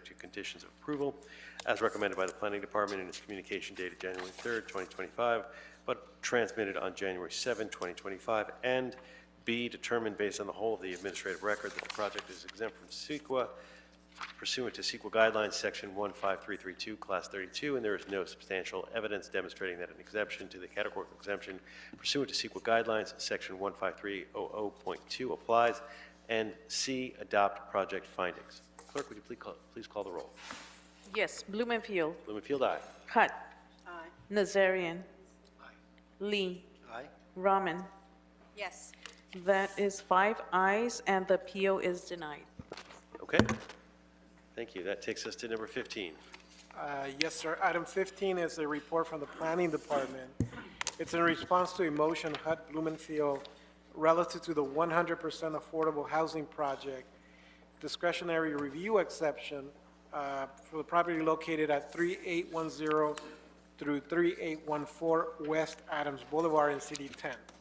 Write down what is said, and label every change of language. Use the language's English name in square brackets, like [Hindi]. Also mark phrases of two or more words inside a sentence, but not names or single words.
[English] to conditions of approval, as recommended by the Planning Department in its communication dated January 3rd, 2025, but transmitted on January 7, 2025, and B, determined based on the whole of the administrative record that the project is exempt from CEQA pursuant to CEQA guidelines, section 15332, class 32, and there is no substantial evidence demonstrating that an exemption to the categorical exemption pursuant to CEQA guidelines, section 15300.2 applies, and C, adopt project findings. Clerk, would you please call the roll? Yes, Blumenfield. Blumenfield, aye. Hutt. Aye. Nazarian. Lee. Aye. Rahman. Yes. That is 5 ayes, and the appeal is denied. Okay. Thank you. That takes us to number 15. Yes, sir. Item 15 is a report from the Planning Department. It's in response to a motion, Hutt Blumenfield, relative to the 100% affordable housing project, discretionary review exception for the property located at 3810 through 3814 West Adams Boulevard in CD 10.